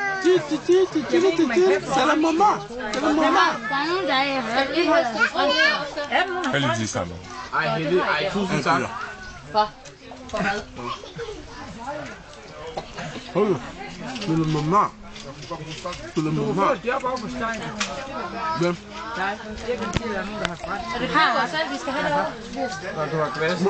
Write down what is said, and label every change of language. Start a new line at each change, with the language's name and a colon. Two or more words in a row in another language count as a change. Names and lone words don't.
French: C'est la maman. C'est la maman. Elle dit ça.
Danish: Ej, tusind tak. Hold det er mamma. Det er mamma. Hvem? Og det kommer også, vi skal have det over.